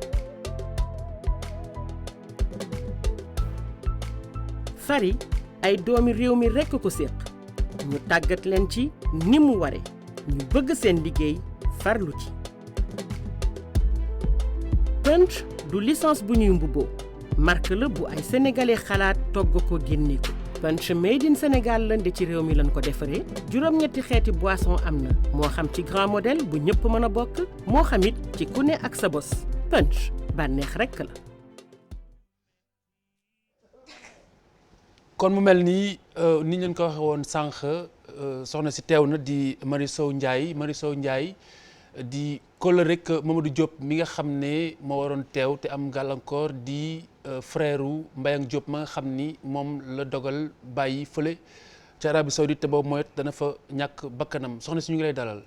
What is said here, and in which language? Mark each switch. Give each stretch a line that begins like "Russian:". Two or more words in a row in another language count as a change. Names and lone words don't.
Wolof: Fary ay doomi réew mi rekk ko séq ñu tàggat leen ci ni mu ware ñu bëgg seen liggéey farlu ci punch du licence bu ñuy mbubboo marque la bu ay sénégalais xalaat togg ko génne ko punch
English: made in
Wolof: Sénégal la nde ci réew mi lañ ko defaree juróom-ñetti xeeti boisson am na moo xam ci
French: grand modèle
Wolof: bu ñëpp mën a bokk moo xamit ci ku ne ak sa bos punch bànneex rekk la kon mu mel ni ni ñu leen ko waxee woon sànq soxna si teew na di Marie Sow Ndiaye di kóllëre rek Mamadou Diop mi nga xam ne moo waroon teew te am gàllankoor di frère Mbayang Diop ma nga xam ni moom la dogal bàyyi fële ci Arabie Saoudite te boobu mooy dana fa ñàkk bakkanam soxna si ñu ngi lay dalal.